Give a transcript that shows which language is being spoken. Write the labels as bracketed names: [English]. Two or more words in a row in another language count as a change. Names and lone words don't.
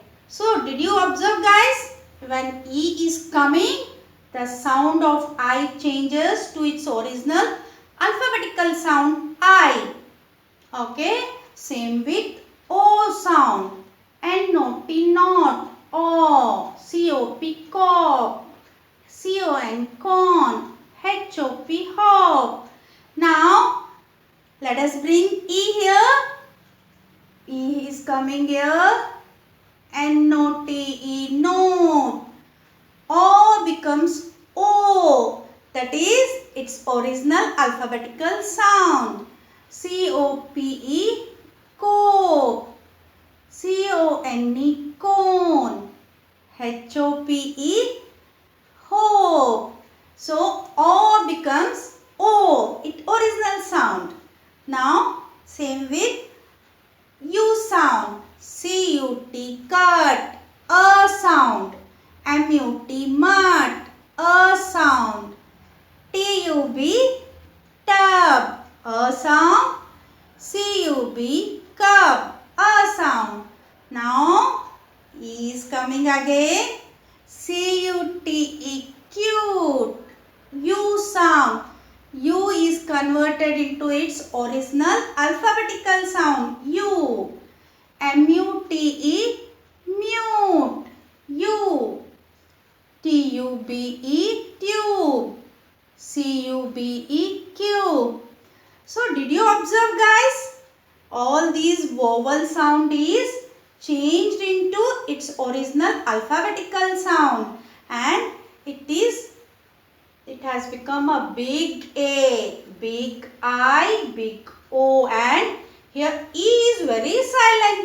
[English] So, did you observe guys? When E is coming, the sound of I changes to its original alphabetical sound I. Okay. Same with O sound. N-O-T, not. O. C-O-P, cop. C-O-N, con. H-O-P, hop. Now, let us bring E here. E is coming here. N-O-T-E, note. O becomes O. That is its original alphabetical sound. C-O-P-E, cope. C-O-N-E, cone. H-O-P-E, hope. So, O becomes O, its original sound. Now, same with U sound. C-U-T, cut. A sound. M-U-T, mud. A sound. T-U-B, tub. A sound. C-U-B, cub. A sound. Now E is coming again. C-U-T-E, cute. U sound. U is converted into its original alphabetical sound. U. M-U-T-E, mute. U. T-U-B-E, tube. C-U-B-E, cube. So did you observe, guys? All these vowel sound is changed into its original alphabetical sound, and it has become a big A, big I, big O, and here E is very silent.